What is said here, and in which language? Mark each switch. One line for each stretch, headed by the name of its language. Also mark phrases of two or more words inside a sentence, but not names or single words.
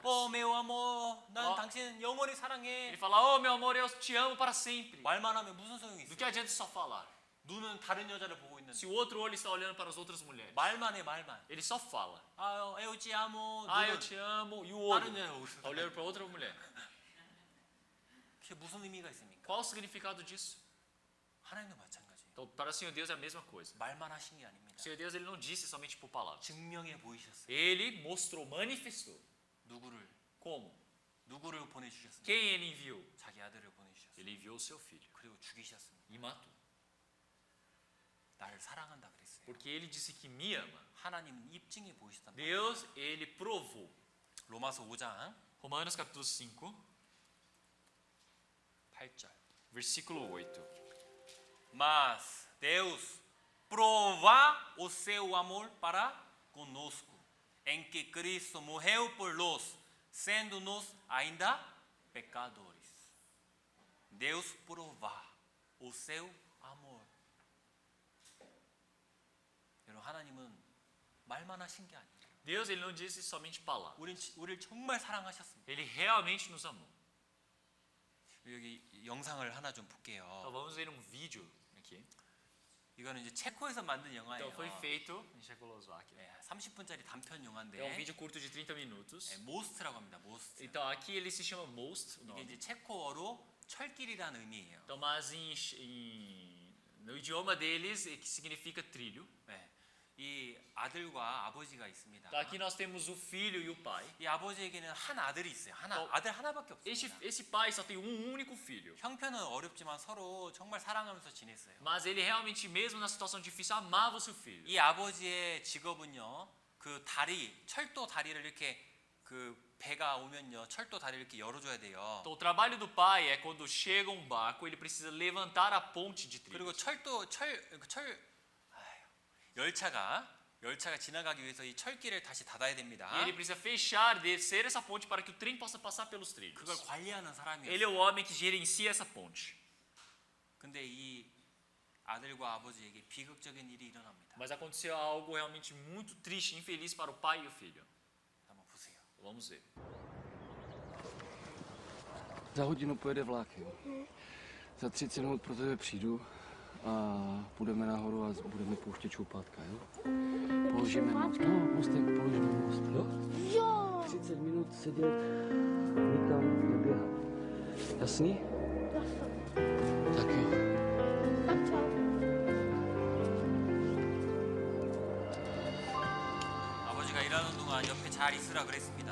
Portuguese: meu amor,
Korean: 난 어. 당신 영원히 사랑해.
Portuguese: Ele fala, oh meu amor, eu te amo para sempre.
Korean: 말만 하면 무슨 소용이
Portuguese: Do
Korean: 있어?
Portuguese: que adianta só falar?
Korean: 눈은 다른 여자를 보고 있는데
Portuguese: Se o outro olho está olhando para as outras mulheres,
Korean: 말만 해 말만.
Portuguese: ele só fala. eu te amo. Ah, eu
Korean: 눈은
Portuguese: te amo. E o olho
Korean: 다른 여자 보고 있어.
Portuguese: está olhando para outra mulher.
Korean: 그게 무슨 의미가 있습니까?
Portuguese: Qual o significado disso?
Korean: 하나님도 마찬가지예요.
Portuguese: Então, para o Senhor Deus é a mesma coisa.
Korean: 말만 하신 게 아닙니다.
Portuguese: O Senhor Deus, ele não disse somente por palavras.
Korean: 증명해 보이셨어요.
Portuguese: Ele mostrou, manifestou.
Korean: 누구를
Portuguese: Como?
Korean: 보내주셨습니까?
Portuguese: Quem ele enviou?
Korean: 자기 아들을 보내주셨어요.
Portuguese: Ele enviou o seu filho
Korean: 그리고 죽이셨습니다.
Portuguese: e matou.
Korean: 나를 사랑한다 그랬어요.
Portuguese: Porque ele disse que me ama.
Korean: 하나님은 입증해 보이셨단 말이에요.
Portuguese: Deus, ele provou.
Korean: 로마서 5장
Portuguese: Romanos capítulo 5,
Korean: 8절.
Portuguese: versículo 8. Mas Deus prova o seu amor para conosco, em que Cristo morreu por nós, sendo-nos ainda pecadores. Deus prova o seu amor.
Korean: 여러분, 하나님은 말만 하신 게 아니에요.
Portuguese: Deus, ele não disse somente palavras.
Korean: 우리를 정말 사랑하셨습니다.
Portuguese: Ele realmente nos amou.
Korean: 여기 영상을 하나 좀 볼게요.
Portuguese: Então vamos ver um vídeo aqui.
Korean: 이거는 이제 체코에서 만든 영화예요.
Portuguese: Então foi feito em Checoslováquia.
Korean: 네, 30분짜리 단편 영화인데
Portuguese: É um vídeo curto de 30 minutos.
Korean: 네, 모스트라고 합니다. 모스트.
Portuguese: Então aqui ele se chama Most, o
Korean: 이게
Portuguese: nome.
Korean: 이제 체코어로 철길이라는 의미예요.
Portuguese: Então, mas no idioma deles, que significa trilho.
Korean: 네, 이 아들과 아버지가 있습니다.
Portuguese: Então, aqui nós temos o filho e o pai.
Korean: 이 아버지에게는 한 아들이 있어요. 아들 하나밖에 없습니다.
Portuguese: Esse pai só tem um único filho.
Korean: 형편은 어렵지만 서로 정말 사랑하면서 지냈어요.
Portuguese: Mas ele realmente, mesmo na situação difícil, amava o seu filho.
Korean: 이 아버지의 직업은요, 그 다리, 철도 다리를 이렇게 그 배가 오면요, 철도 다리를 이렇게 열어줘야 돼요.
Portuguese: Então, o trabalho do pai é quando chega um barco, ele precisa levantar a ponte de
Korean: 그리고
Portuguese: trilhos.
Korean: 열차가 지나가기 위해서 이 철길을 다시 닫아야 됩니다.
Portuguese: E ele precisa fechar, descer essa ponte para que o trem possa passar pelos trilhos.
Korean: 그걸 관리하는 사람이에요.
Portuguese: Ele é o homem que gerencia essa ponte.
Korean: 근데 이 아들과 아버지에게 비극적인 일이 일어납니다.
Portuguese: Mas aconteceu algo realmente muito triste, infeliz para o pai e o filho.
Korean: 한번 보세요.
Portuguese: Vamos ver.
Czech: Za hodinu pojede vlak, jo. Za 30 minut pro tebe přijdu a půjdeme nahoru a budeme pouštět čoupátka, jo. Položíme most, mostek, položíme most, jo. Jo! 30 minut sedět, nikam neběhat. Jasný? Tak jo. Tak čau.
Korean: 아버지가 일하는 동안 옆에 잘 있으라 그랬습니다.